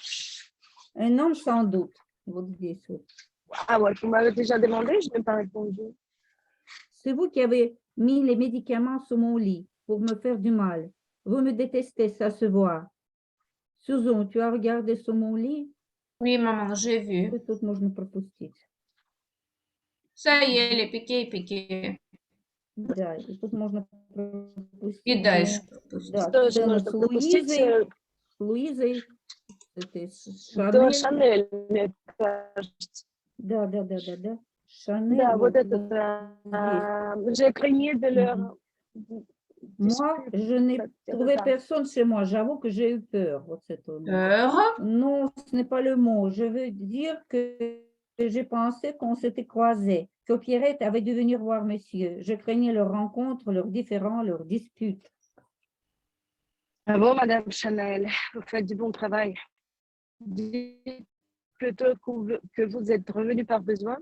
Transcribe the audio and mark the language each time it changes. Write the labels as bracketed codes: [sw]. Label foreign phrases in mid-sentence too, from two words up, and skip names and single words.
[fr] Un homme sans doute. Vous dites ça. Ah ouais, vous m'avez déjà demandé, je n'ai pas répondu. C'est vous qui avez mis les médicaments sur mon lit pour me faire du mal. Vous me détestez, ça se voit. Susan, tu as regardé sur mon lit? Oui, maman, j'ai vu. [ru] Que тут можно пропустить? [fr] Ça y est, les piquets, piqués. [ru] Да, и тут можно пропустить. И дальше Да, пропустить. Тоже сцена можно с пропустить Луизой, это с до Шанель. Шанель, мне кажется. Да. Шанель. Да, вот это, здесь. [fr] j'ai craigné de leur... Moi, je n'ai trouvé personne chez moi. J'avoue que j'ai eu peur. [ru] Вот это у меня. [fr] Peur. Non, ce n'est pas le mot. Je veux dire que j'ai pensé qu'on s'était croisés, que Pierrette avait dû venir voir monsieur. Je craignais leur rencontre, leurs différends, leurs disputes. Bravo, Madame Chanel, vous faites du bon travail. Dites plutôt que vous êtes revenu par besoin.